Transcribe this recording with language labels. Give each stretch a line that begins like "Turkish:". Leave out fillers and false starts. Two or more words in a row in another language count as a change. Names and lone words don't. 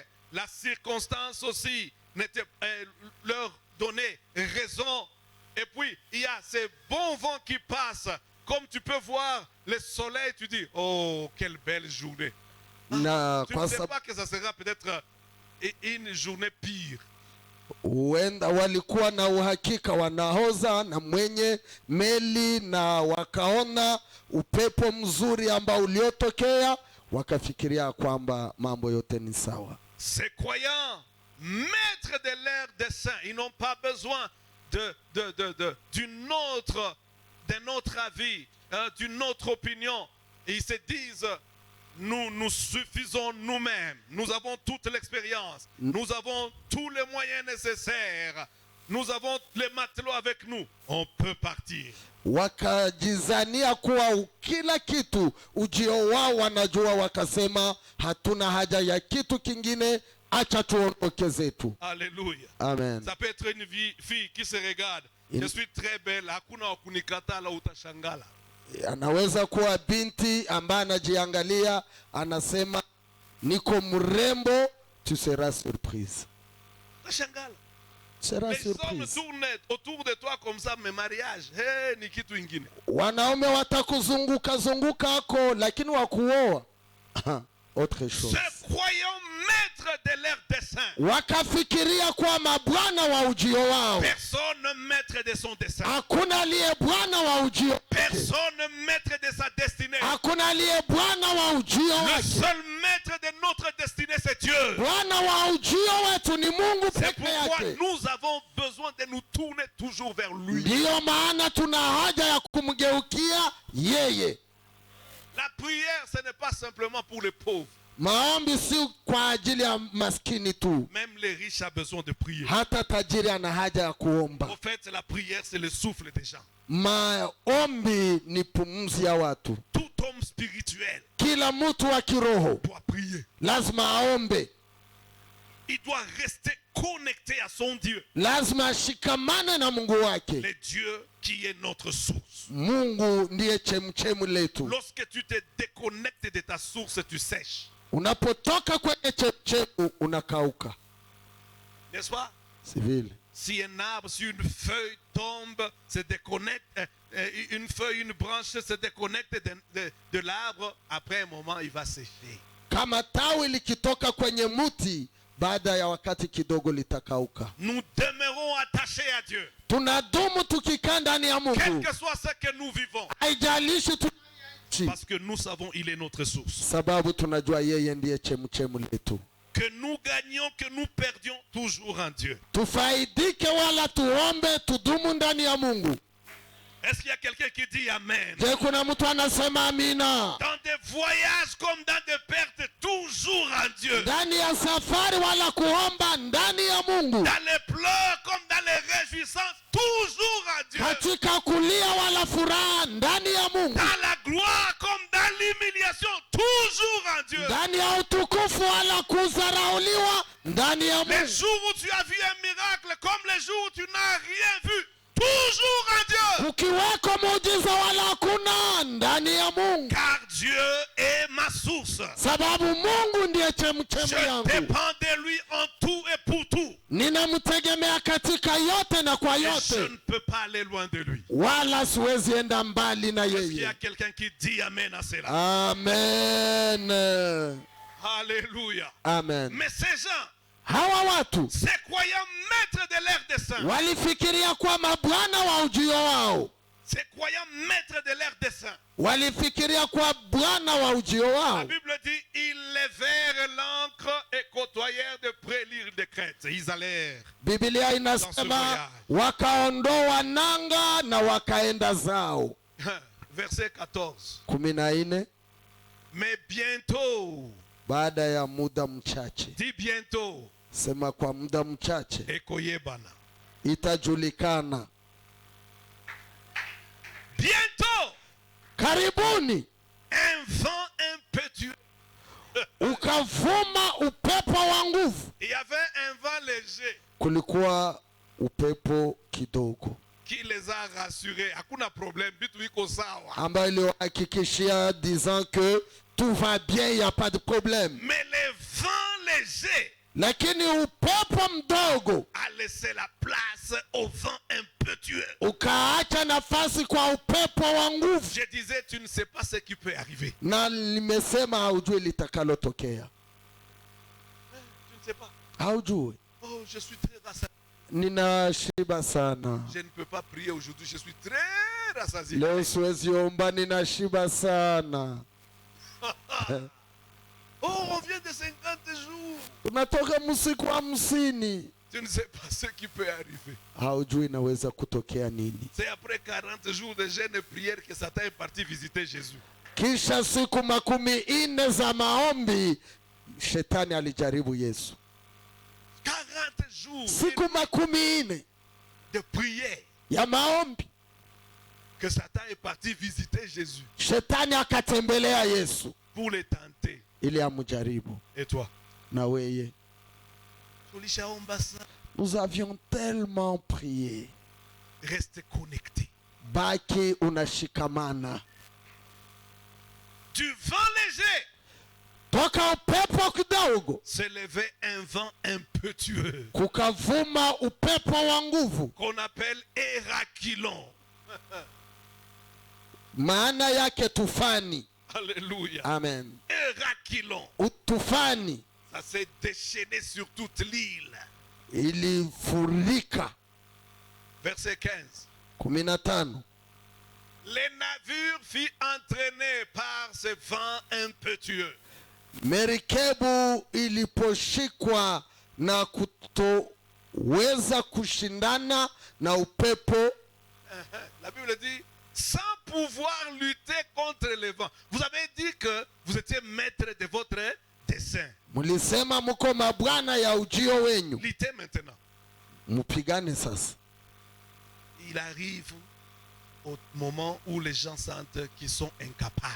French: La circonstance aussi leur donnait raison. Et puis, il y a ces bons vents qui passent. Comme tu peux voir le soleil, tu dis, oh, quelle belle journée.
Swahili: Na
French: Tu ne
Swahili: kwa
French: sais
Swahili: sababu
French: pas que ça sera peut-être une journée pire.
Swahili: huenda walikuwa na uhakika wanahoza na mwenye meli, na wakaona upepo mzuri ambao uliotokea, wakafikiria kwamba mambo yote ni sawa.
French: Ces croyants, maîtres de leur dessein, ils n'ont pas besoin d'un autre avis, d'une autre opinion. Ils se disent, nous suffisons nous-mêmes. Nous avons toute l'expérience. Nous avons tous les moyens nécessaires. Nous avons les matelots avec nous. On peut partir.
Swahili: Wakajizania kuwa kila kitu ujio wao wanajua, wakasema hatuna haja ya kitu kingine, acha tuondoke zetu.
French: Alléluia. Amen. Ça peut être une fille qui se regarde. Je suis très belle.
Swahili: Hakuna wakunikata la utashangala. Anaweza kuwa binti ambaye anajiangalia, anasema niko mrembo,
French: tu seras surprise.
Swahili: Utashangala.
French: Seras Les hommes surprise. tournent autour de toi comme ça, mais mariage,
Swahili: hey, ni kitu ingine. Wanaume watakuzunguka zunguka hako, lakini wakuoa
French: Autre chose. Se croyant maîtres de leur dessein.
Swahili: Wakafikiria kuwa mabwana wa ujio wao.
French: Personne maître de son dessein.
Swahili: Hakuna aliye bwana wa ujio wake.
French: Personne maître de sa destinée.
Swahili: Hakuna aliye bwana wa ujio
French: Le
Swahili: wake.
French: seul maître de notre destinée, c'est Dieu.
Swahili: Bwana wa ujio wetu ni Mungu
French: C'est
Swahili: peke
French: pourquoi
Swahili: yake.
French: nous avons besoin de nous tourner toujours vers lui.
Swahili: Ndiyo maana tuna haja ya kumgeukia yeye.
French: La prière, ce n'est pas simplement pour les pauvres.
Swahili: Maombi si kwa ajili ya maskini tu.
French: Même les riches ont besoin de prier.
Swahili: Hata tajiri ana haja ya kuomba.
French: En fait, la prière, c'est le souffle des gens.
Swahili: Maombi ni pumzi ya watu.
French: Tout homme spirituel
Swahili: Kila mtu wa kiroho
French: doit prier.
Swahili: lazima aombe.
French: Il doit rester connecté à son Dieu.
Swahili: Lazima ashikamane na Mungu wake.
French: Le Dieu qui est notre source.
Swahili: Mungu ndiye chemchemu letu.
French: Lorsque tu te déconnectes de ta source, tu sèches.
Swahili: Unapotoka kwenye chemchemu unakauka.
French: N'est-ce pas?
Swahili: Si vile.
French: Si un arbre, si une feuille tombe, se déconnecte, une feuille, une branche se déconnecte de l'arbre, après un moment, il va sécher.
Swahili: Kama tawi likitoka kwenye muti, baada ya wakati kidogo litakauka.
French: Nous demeurons attachés à Dieu.
Swahili: Tunadumu tukikaa ndani ya
French: Quel
Swahili: Mungu.
French: que soit ce que nous vivons.
Swahili: Haijalishi
French: Parce que nous savons il est notre source.
Swahili: sababu tunajua yeye ndiye chemchemu letu.
French: Que nous gagnions, que nous perdions, toujours en Dieu.
Swahili: Tufaidike wala tuombe, tudumu ndani ya Mungu.
French: Est-ce qu'il y a quelqu'un qui dit Amen?
Swahili: Je, kuna mtu anasema amina?
French: Dans des voyages comme dans des pertes, toujours en Dieu.
Swahili: Ndani ya safari wala kuomba ndani ya Mungu.
French: Dans les pleurs comme dans les réjouissances, toujours en Dieu.
Swahili: Katika kulia wala furaha ndani ya Mungu.
French: Dans la gloire comme dans l'humiliation, toujours en Dieu.
Swahili: Ndani ya utukufu wala kudharauliwa ndani ya
French: Les
Swahili: Mungu.
French: jours où tu as vu un miracle comme les jours où tu n'as rien vu, toujours en Dieu.
Swahili: Ukiweko muujiza wala hakuna ndani ya Mungu.
French: Car Dieu est ma source.
Swahili: Sababu Mungu ndiye chemchemu
French: Je
Swahili: yangu.
French: dépends de lui en tout et pour tout.
Swahili: Ninamtegemea katika yote na kwa
French: Et je
Swahili: yote.
French: ne peux pas aller loin de lui.
Swahili: Wala siwezi enda mbali na
French: Est-ce qu'il y a
Swahili: yeye.
French: quelqu'un qui dit Amen à cela? Amen. Alléluia. Amen. Mais ces gens,
Swahili: Hawa watu
French: ces croyants maîtres de leur dessein,
Swahili: walifikiria kwa mabwana wa ujio wao.
French: ces croyants maîtres de leur dessein,
Swahili: Walifikiria kwa bwana wa ujio
French: la
Swahili: wao.
French: Bible dit, ils levèrent l'ancre et côtoyèrent de près l'île de Crète. Ils allèrent.
Swahili: Biblia inasema wakaondoa nanga na wakaenda zao.
French: Verset 14.
Swahili: 14.
French: Mais bientôt,
Swahili: Baada ya muda mchache,
French: dis bientôt,
Swahili: sema kwa muda mchache
Lingala: ekoyebana.
Swahili: itajulikana.
French: Bientôt,
Swahili: Karibuni
French: un vent impétueux.
Swahili: ukavuma upepo wa nguvu.
French: Il y avait un vent léger
Swahili: Kulikuwa upepo kidogo
French: qui les a rassurés.
Swahili: Hakuna problème, bitu iko sawa. ambayo iliwahakikishia
French: disant que tout va bien, il n'y a pas de problème. Mais le vent léger
Swahili: Lakini upepo mdogo
French: a laissé la place au vent impétueux.
Swahili: ukaacha nafasi kwa upepo wa nguvu.
French: Je disais, tu ne sais pas ce qui peut arriver.
Swahili: Na nimesema haujui litakalotokea.
French: Tu ne sais pas.
Swahili: Haujui.
French: Oh, je suis très rassasié.
Swahili: Ninashiba sana.
French: Je ne peux pas prier aujourd'hui. Je suis très rassasié.
Swahili: Leo siwezi omba, ninashiba sana.
French: Oh, on vient de 50 jours.
Swahili: Unatoka msiku wa 50.
French: Tu ne sais pas ce qui peut arriver.
Swahili: Haujui inaweza kutokea nini.
French: C'est après 40 jours de jeûne et prière que Satan est parti visiter Jésus.
Swahili: Kisha siku 40 za maombi, shetani alijaribu Yesu.
French: 40 jours
Swahili: Siku 40
French: de prière
Swahili: ya maombi,
French: que Satan est parti visiter Jésus
Swahili: shetani akatembelea Yesu
French: pour le tenter.
Swahili: ili amjaribu.
French: Et toi?
Swahili: Na weye, Tulishaomba sana.
French: nous avions tellement prié. Reste connecté.
Swahili: Baki unashikamana.
French: Du vent léger
Swahili: Toka upepo kidogo
French: s'est levé un vent impétueux
Swahili: kukavuma upepo wa nguvu.
French: qu'on appelle Hérakilon.
Swahili: Maana yake tufani.
French: Alléluia. Amen. Hérakilon. aquilon.
Swahili: Utufani
French: Ça s'est déchaîné sur toute l'île.
Swahili: ilifurika.
French: Verset 15.
Swahili: 15.
French: Les navires furent entraînés par ce vent impétueux.
Swahili: Merikebu iliposhikwa na kutoweza kushindana na upepo.
French: La Bible dit, sans pouvoir lutter contre le vent. Vous avez dit que vous étiez maître de votre dessein.
Swahili: Mulisema mko mabwana ya ujio wenyu.
French: Luttez maintenant.
Swahili: Mupigane sasa.
French: Il arrive au moment où les gens sentent qu'ils sont incapables.